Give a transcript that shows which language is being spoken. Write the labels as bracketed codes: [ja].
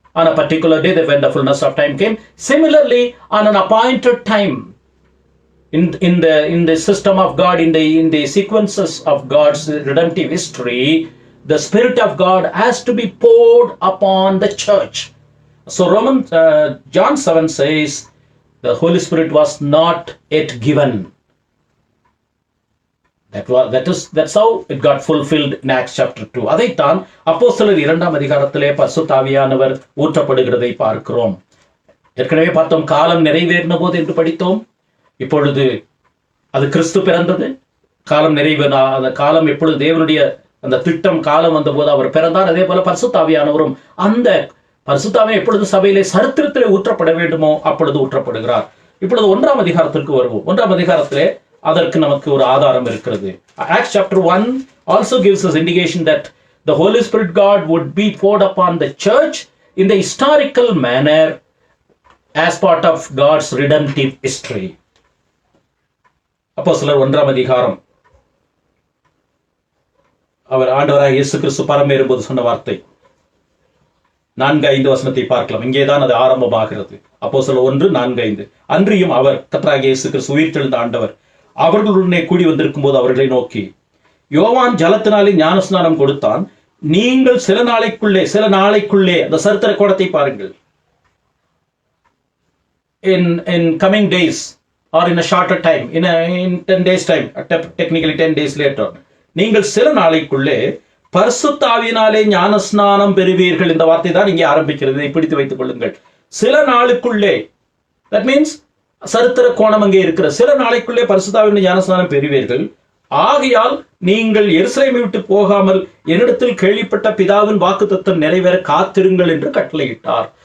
[en] on a particular day, when the fullness of time came. Similarly, on an appointed time, in the system of God, in the sequences of God's redemptive history, the Spirit of God has to be poured upon the church. So John 7 says the Holy Spirit was not yet given. That's how it got fulfilled in Acts chapter 2. [ta] அதைத்தான் அப்போஸ்தலர் 2ஆம் அதிகாரத்திலே பரிசுத்த ஆவியானவர் ஊற்றப்படுகிறதை பார்க்கிறோம். ஏற்கனவே பார்த்தோம், காலம் நிறைவேறின போது என்று படித்தோம். இப்பொழுது அது கிறிஸ்து பிறந்தது. காலம் அந்த காலம் எப்பொழுது தேவனுடைய அந்த திட்டம் காலம் வந்த போது அவர் பிறந்தார். அதே போல பரிசுத்த ஆவியானவரும் அந்த பரிசுத்த ஆவியானவர் எப்பொழுது சபையிலே சரித்திரத்திலே ஊற்றப்பட வேண்டுமோ அப்பொழுது ஊற்றப்படுகிறார். இப்பொழுது 1ஆம் அதிகாரத்திற்கு வருவோம். 1ஆம் அதிகாரத்திலே அதற்கு நமக்கு ஒரு ஆதாரம் இருக்கிறது. [en] Acts chapter 1 also gives us indication that the Holy Spirit God would be poured upon the church in the historical manner as part of God's redemptive history. [ta] அப்போஸ்தலர் 1ஆம் அதிகாரம், அவர் ஆண்டவராக இயேசு கிறிஸ்து பரமேறும்போது சொன்ன வார்த்தை 4-5 வசனத்தை பார்க்கலாம். இங்கேதான் அது ஆரம்பமாகிறது. அப்போஸ்தலர் 1:4-5. அன்றியும் அவர், கர்த்தராகிய இயேசு கிறிஸ்து உயிர்த்தெழுந்த ஆண்டவர், அவர்களுடனே கூடி வந்திருக்கும் போது அவர்களை நோக்கி, யோவான் ஜலத்தினாலே ஞானஸ்நானம் கொடுத்தான், நீங்கள் சில நாளைக்குள்ளே அந்த சரித்திர கோணத்தை பாருங்கள். [en] In coming days or in a shorter time, in 10 days time, technically 10 days later, [ta] நீங்கள் சில நாளைக்குள்ளே பரிசுத்த ஆவியினாலே ஞானஸ்நானம் பெறுவீர்கள். இந்த வார்த்தை தான் இங்கே ஆரம்பிக்கிறது. இதை பிடித்து வைத்துக் கொள்ளுங்கள். சில நாளுக்குள்ளே, [en] that means [ta] சரித்திர கோணம் அங்கே இருக்கிற சில நாளைக்குள்ளே பரிசுத்த ஆவியினாலே ஞானஸ்நானம் பெறுவீர்கள். ஆகையால் நீங்கள் எருசலேமை விட்டு போகாமல் என்னிடத்தில் கேள்விப்பட்ட பிதாவின் வாக்குத்தத்தம் நிறைவேற காத்திருங்கள் என்று கட்டளையிட்டார்.